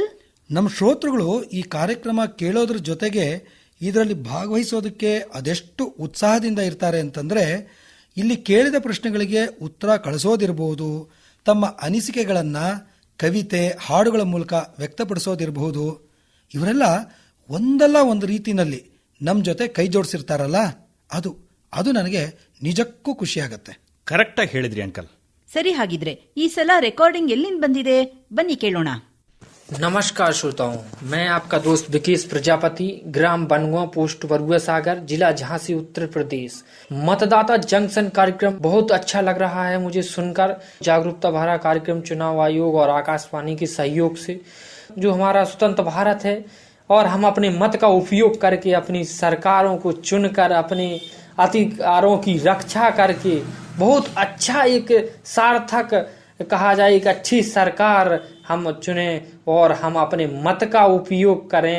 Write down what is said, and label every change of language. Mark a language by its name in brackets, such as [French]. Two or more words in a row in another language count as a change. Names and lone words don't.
[Kannada] ನಮ್ಮ ಶ್ರೋತೃಗಳು ಈ ಕಾರ್ಯಕ್ರಮ ಕೇಳೋದ್ರ ಜೊತೆಗೆ ಇದರಲ್ಲಿ ಭಾಗವಹಿಸೋದಕ್ಕೆ ಅದೆಷ್ಟು ಉತ್ಸಾಹದಿಂದ ಇರ್ತಾರೆ ಅಂತಂದ್ರೆ, ಇಲ್ಲಿ ಕೇಳಿದ ಪ್ರಶ್ನೆಗಳಿಗೆ ಉತ್ತರ ಕಳಿಸೋದಿರಬಹುದು, ತಮ್ಮ ಅನಿಸಿಕೆಗಳನ್ನ ಕವಿತೆ ಹಾಡುಗಳ ಮೂಲಕ ವ್ಯಕ್ತಪಡಿಸೋದಿರಬಹುದು. ಇವರೆಲ್ಲ ಒಂದಲ್ಲ ಒಂದು ರೀತಿನಲ್ಲಿ ನಮ್ಮ ಜೊತೆ ಕೈ ಜೋಡಿಸಿರ್ತಾರಲ್ಲ, ಅದು ನನಗೆ ನಿಜಕ್ಕೂ ಖುಷಿಯಾಗತ್ತೆ. ಕರೆಕ್ಟಾಗಿ ಹೇಳಿದ್ರಿ ಅಂಕಲ್. ಸರಿ, ಹಾಗಿದ್ರೆ ಈ ಸಲ ರೆಕಾರ್ಡಿಂಗ್ ಎಲ್ಲಿಂದ ಬಂದಿದೆ, ಬನ್ನಿ ಕೇಳೋಣ. [Hindi] नमस्कार श्रोताओं, मैं आपका दोस्त विकेश प्रजापति, ग्राम बनगुआ, पोस्ट बरुआ सागर, जिला झांसी, उत्तर प्रदेश। मतदाता जंक्शन कार्यक्रम बहुत अच्छा लग रहा है मुझे सुनकर। जागरूकता भरा कार्यक्रम चुनाव आयोग और आकाशवाणी के सहयोग से, जो हमारा स्वतंत्र भारत है और हम अपने मत का उपयोग करके अपनी सरकारों को चुनकर अपने अधिकारों की रक्षा करके बहुत अच्छा एक सार्थक कहा जाए एक अच्छी सरकार हम चुने और हम अपने मत का उपयोग करें।